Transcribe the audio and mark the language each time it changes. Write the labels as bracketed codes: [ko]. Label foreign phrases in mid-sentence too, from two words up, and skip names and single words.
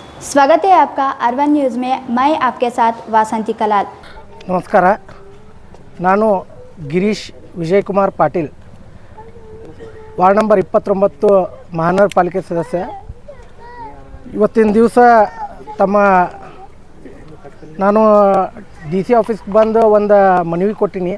[hi] स्वागत है आपका अर्बन न्यूज़ में। मैं आपके साथ वासंती कलाल। [kn] ನಮಸ್ಕಾರ. ನಾನು ಗಿರೀಶ್ ವಿಜಯ್ ಕುಮಾರ್ ಪಾಟೀಲ್, ವಾರ್ಡ್ ನಂಬರ್ 29 ಮಹಾನಗರ ಪಾಲಿಕೆ ಸದಸ್ಯ. ಇವತ್ತಿನ ದಿವಸ ನಾನು DC ಆಫೀಸ್ಗೆ ಬಂದು ಒಂದು ಮನವಿ ಕೊಟ್ಟಿನಿ.